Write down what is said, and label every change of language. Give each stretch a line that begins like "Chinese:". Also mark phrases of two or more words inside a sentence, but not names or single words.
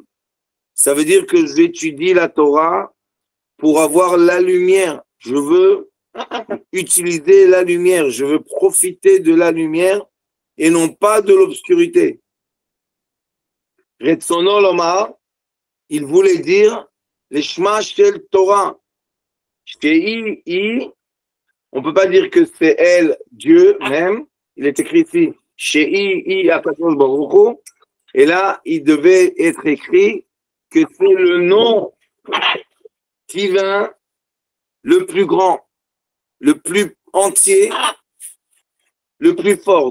French: Ça veut dire que j'étudie la Torah pour avoir la lumière. Je veux utiliser la lumière, je veux profiter de la lumière et non pas de l'obscurité.
Hebrew: רצונו לומר,
French: il voulait dire les
Hebrew: שמה של תורה.
French: On ne peut pas dire que c'est elle, Dieu même. Il est écrit ici,
Hebrew: שהקדוש ברוך הוא.
French: Et là, il devait être écrit que c'est le nom divin le plus grand, le plus entier, le plus fort.